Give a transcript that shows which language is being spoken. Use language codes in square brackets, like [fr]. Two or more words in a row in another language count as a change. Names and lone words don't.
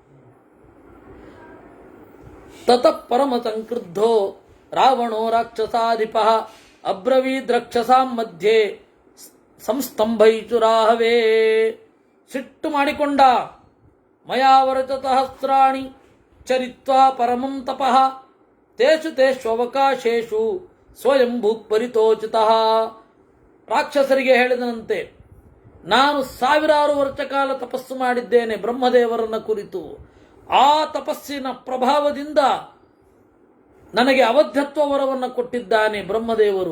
[sa] ತತಃ ಪರಮ ಸಂಕ್ರುದ್ಧೋ ರಾವಣೋ ರಾಕ್ಷಸಾಧಿಪ ಅಬ್ರವೀದ್ ರಾಕ್ಷಸಾಂ ಮಧ್ಯೆ ಸಂಸ್ತಂಭೈಚುರಾಹವೇ. [kn] ಸಿಟ್ಟು ಮಾಡಿಕೊಂಡ. [sa] ಮಯಾವರಚ ಸಹಸ್ರಾಣಿ ಚರಿತ್ವಾ ಪರಮಂ ತಪಃ ತೇಷು ತೇಷ್ವವಕಾಶೇಷು ಸ್ವಯಂಭೂ ಪರಿತೋಚಿತಃ. [kn] ರಾಕ್ಷಸರಿಗೆ ಹೇಳಿದನಂತೆ, ನಾನು 1000 ವರ್ಷ ಕಾಲ ತಪಸ್ಸು ಮಾಡಿದ್ದೇನೆ ಬ್ರಹ್ಮದೇವರನ್ನ ಕುರಿತು. ಆ ತಪಸ್ಸಿನ ಪ್ರಭಾವದಿಂದ ನನಗೆ ಅವಧ್ಯತ್ವ ವರವನ್ನು ಕೊಟ್ಟಿದ್ದಾನೆ ಬ್ರಹ್ಮದೇವರು.